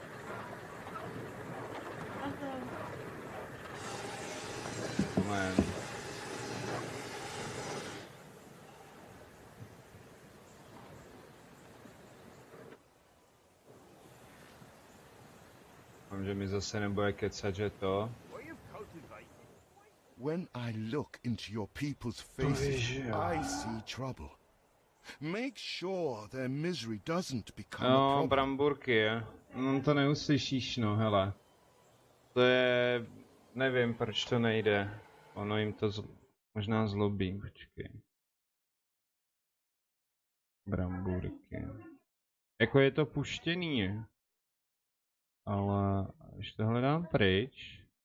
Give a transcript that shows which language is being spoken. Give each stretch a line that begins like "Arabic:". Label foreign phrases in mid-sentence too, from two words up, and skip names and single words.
Czech: Moment. Mám, že mi zase nebude kecat, že to.
English: When I look into your people's faces,
Czech: Bože.
English: I see trouble. Make sure their misery doesn't become a
Czech: No,
English: problem.
Czech: bramburky, je. No to neuslyšíš, no, hele. To je... nevím, proč to nejde. Ono jim to možná zlobí, počkej. Bramburky. Jako je to puštěný, ale když tohle dám pryč...